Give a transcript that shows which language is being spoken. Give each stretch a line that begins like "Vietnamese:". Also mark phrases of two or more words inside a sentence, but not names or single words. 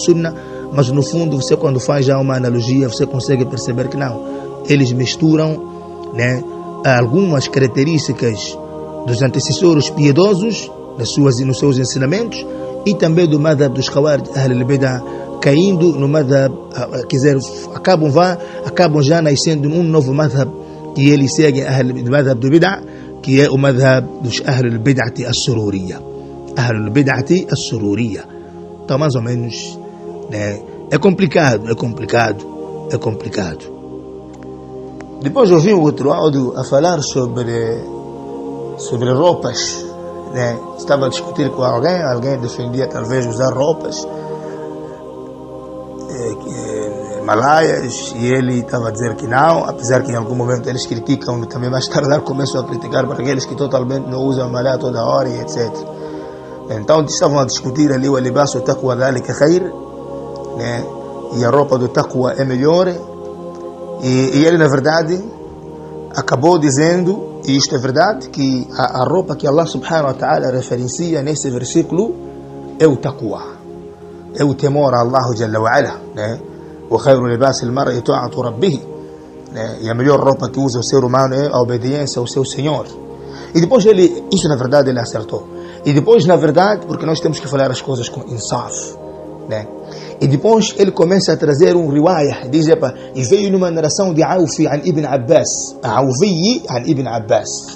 Portuguese: Sunnah, mas no fundo você, quando faz já uma analogia, você consegue perceber que não, eles misturam, né, algumas características dos antecessores piedosos nos seus ensinamentos, e também do madhab dos Khawarij,
Arabic: أهل البدعة,
Portuguese: caindo no madhab, quer dizer, acabam já nascendo num novo madhab, que eles seguem o madhab do Bid'ah, que é o madhab dos
Arabic: أهل البدعة السرورية. أهل البدعة السرورية.
Portuguese: Então, mais ou menos, né, é complicado. Depois eu vi um outro áudio a falar sobre roupas, né? Estava a discutir com alguém defendia talvez usar roupas malaias, e ele estava a dizer que não, apesar que em algum momento eles criticam, também mais tarde começam a criticar para aqueles que totalmente não usam malaya toda hora e etc. Então estavam a discutir ali o
Arabic: لباس التقوى ذلك خير,
Portuguese: né? E a roupa do taqwa é melhor, e ele na verdade acabou dizendo, e isto é verdade, que a roupa que Allah
Arabic: سبحانه وتعالى
Portuguese: referencia nesse versículo é o taqwa, é o temor a Allah
Arabic: جل وعلا,
Portuguese: né?
Arabic: وخير لباس المرء طاعة ربه,
Portuguese: né? E a melhor roupa que usa o ser humano é a obediência ao seu Senhor. E depois isso na verdade ele acertou. E depois, na verdade, porque nós temos que falar as coisas com insaf, né? E depois ele começa a trazer um riwayah, diz, e veio numa narração de Awfi an Ibn Abbas, Awfi an Ibn Abbas.